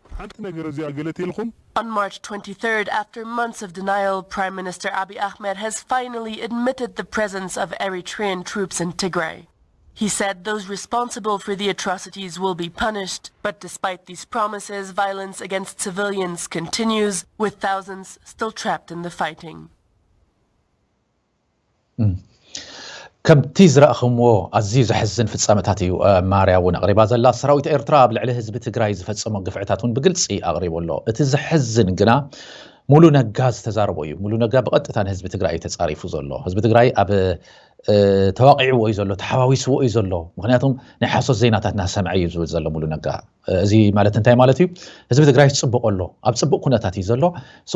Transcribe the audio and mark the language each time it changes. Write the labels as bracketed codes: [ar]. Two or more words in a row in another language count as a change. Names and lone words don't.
[en] On March 23rd, after months of denial, Prime Minister Abiy Ahmed has finally admitted the presence of Eritrean troops in Tigray. He said those responsible for the atrocities will be punished, but despite these promises, violence against civilians continues, with thousands still trapped in the fighting. [ti] ከምቲ ዝረአኹምዎ ኣዝዩ ዘሕዝን ፍጻመታት እዩ ማርያ እውን ኣቕሪባ ዘላ ሰራዊት ኤርትራ ኣብ ልዕሊ ህዝቢ ትግራይ ዝፈጸሞ ግፍዕታት እውን ብግልፂ ኣቕሪቦሎ እቲ ዘሕዝን ግና ሙሉ ነጋ ዝተዛረቦ እዩ ሙሉ ነጋ ብቐጥታ ንህዝቢ ትግራይ ተጻሪፉ ዘሎ ህዝቢ ትግራይ ኣብ ተዋቂዕዎ እዩ ዘሎ ተሓዋዊስዎ እዩ ዘሎ ምክንያቱም ናይ ሓሶት ዜናታትና ሰምዐ እዩ ዝብል ዘሎ ሙሉ ነጋ እዚ ማለት እንታይ ማለት እዩ ህዝቢ ትግራይ ጽቡቕ ኣሎ ኣብ ጽቡቕ ኩነታት እዩ ዘሎ ሰው